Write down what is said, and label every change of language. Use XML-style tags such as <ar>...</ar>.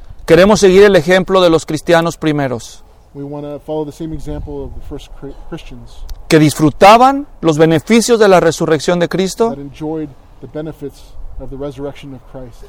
<es>Queremos seguir el ejemplo de los cristianos primeros.</es> <en>We want to follow the same example of the first Christians.</en> <es>Que disfrutaban los beneficios de la resurrección de Cristo.</es> <en>That enjoyed the benefits of the resurrection of Christ.</en>